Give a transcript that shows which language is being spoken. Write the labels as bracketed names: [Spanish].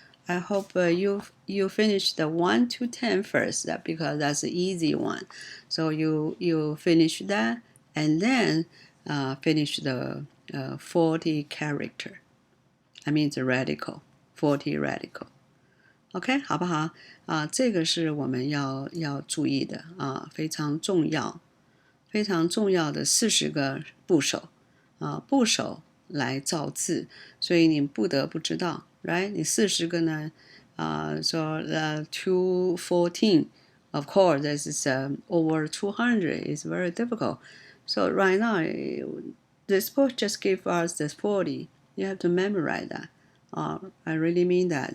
[English] I hope you finish the 1 to 10 first, because that's the easy one. So you finish that, and then finish the 40 character. I mean the radical, 40 radical. OK， [Chinese] 好不好？这个是我们要注意的非常重要的40个部首部首来造字，所以你不得不知道 ， [English] right？ [Chinese] 你40个呢 [English] so 214, of course, this is over 200. It's very difficult. So right now, this book just give us this 40. You have to memorize that. I really mean that.